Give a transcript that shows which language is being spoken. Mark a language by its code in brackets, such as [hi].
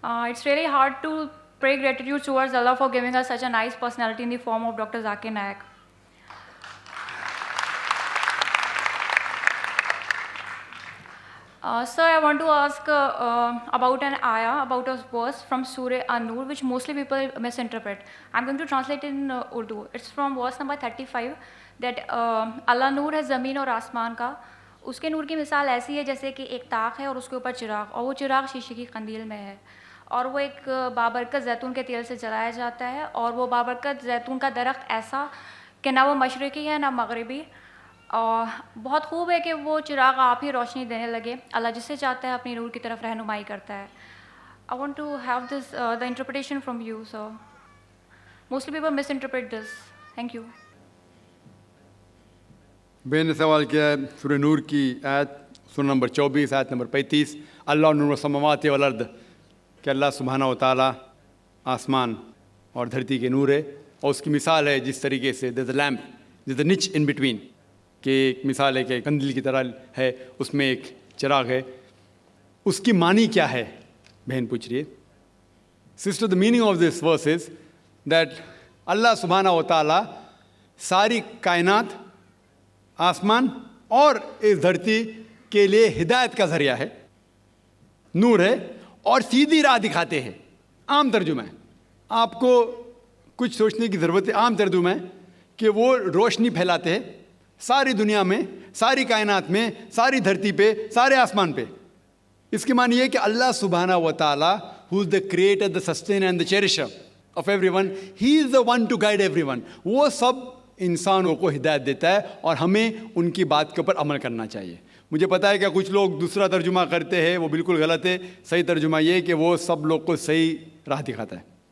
[en] It's really hard to pray gratitude towards Allah for giving us such a nice personality in the form of Dr. Zakir Naik. Sir, I want to ask about an ayah, about a verse from Surah An-Nur, which mostly people misinterpret. I'm going to translate in Urdu. It's from verse number 35, that [ur] Allah نور ہے زمین اور آسمان کا, اس کے نور کی مثال ایسی ہے جیسے کہ ایک طاق ہے اور اس کے اوپر چراغ, اور وہ چراغ شیشے کی قندیل میں ہے, اور وہ ایک بابرکت زیتون کے تیل سے جلایا جاتا ہے, اور وہ بابرکت زیتون کا درخت ایسا کہ نہ وہ مشرقی ہے نہ مغربی, اور بہت خوب ہے کہ وہ چراغ آپ ہی روشنی دینے لگے. اللہ جسے چاہتا ہے اپنی نور کی طرف رہنمائی کرتا ہے. [en] I want to have this the interpretation from you, sir. Mostly people misinterpret this. Thank you. [ur] بہن نے سوال کیا ہے سورہ نور کی آیت سورہ نمبر 24 آیت نمبر 35, اللہ نور السماوات والارض, کہ اللہ سبحانہ و تعالیٰ آسمان اور دھرتی کے نور ہے, اور اس کی مثال ہے جس طریقے سے [en] there's a lamp, there's a niche in between, [ur] کہ ایک مثال ہے کہ قندیل کی طرح ہے, اس میں ایک چراغ ہے. اس کی معنی کیا ہے بہن پوچھ رہی ہے. Sister, [en] the meaning of this verse is that [ur] اللہ سبحانہ و تعالیٰ ساری کائنات, آسمان اور اس دھرتی کے لیے ہدایت کا ذریعہ ہے, نور ہے, اور سیدھی راہ دکھاتے ہیں. عام ترجمہ ہے, آپ کو کچھ سوچنے کی ضرورت ہے. عام ترجمہ ہے کہ وہ روشنی پھیلاتے ہیں ساری دنیا میں, ساری کائنات میں, ساری دھرتی پہ, سارے آسمان پہ. اس کی معنی یہ ہے کہ اللہ سبحانہ و تعالیٰ [en] who is the creator, the sustainer and the cherisher of everyone, he is the one to guide everyone. [ur] وہ سب انسانوں کو ہدایت دیتا ہے اور ہمیں ان کی بات کے اوپر عمل کرنا چاہیے. مجھے پتا ہے کہ کچھ لوگ دوسرا ترجمہ کرتے ہیں, وہ بالکل غلط ہے. صحیح ترجمہ یہ ہے کہ وہ سب لوگ کو صحیح راہ دکھاتا ہے.